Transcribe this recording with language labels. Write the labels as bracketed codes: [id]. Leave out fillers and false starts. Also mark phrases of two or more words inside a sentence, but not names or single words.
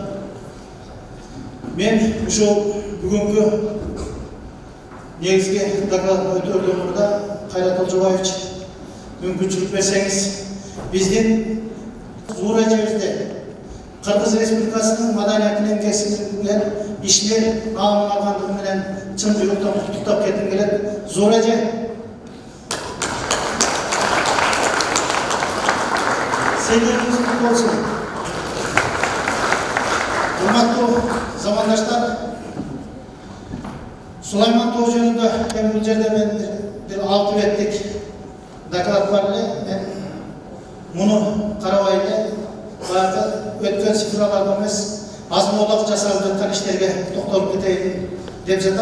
[ky] Мен ушул бүгүнкү негизги докладты өтөрдөн мурда Кайрат Олжобаевич мүмкүнчүлүк берсеңиз, биздин Зуурежебизде Кыргыз Республикасынын маданиятын эмгексиндирген ишмер наамын алгандыгы менен чын жүрөктөн куттуктап кетким келет. [kk] Зууреже сендеріңіз құтты болсын. [ky] Урматтуу замандаштар, Сулайман Тоо жөнүндө бул жерде мен бир 6 беттик доклад бар эле. Мен муну карабай эле баягы өткөн цифраларга эмес, азмолак жасалып жаткан иштерге токтолуп кетейин деп жатам.